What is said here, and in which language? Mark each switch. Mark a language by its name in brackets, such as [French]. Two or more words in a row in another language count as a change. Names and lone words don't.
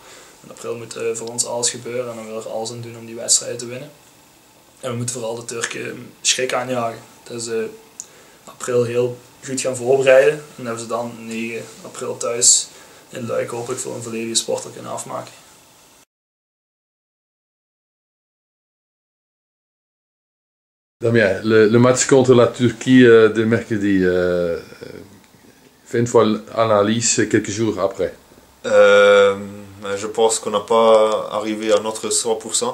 [Dutch] In april moet voor ons alles gebeuren en dan willen we er alles aan doen om die wedstrijden te winnen. En we moeten vooral de Turken schrik aanjagen. Dus april heel goed gaan voorbereiden en hebben ze dan 9 april thuis in Luik hopelijk voor een volledige sporter kunnen afmaken. [French] Damien, le match contre la Turquie de mercredi, fais une fois l'analyse quelques jours après. Je pense qu'on n'a pas arrivé à notre 100%.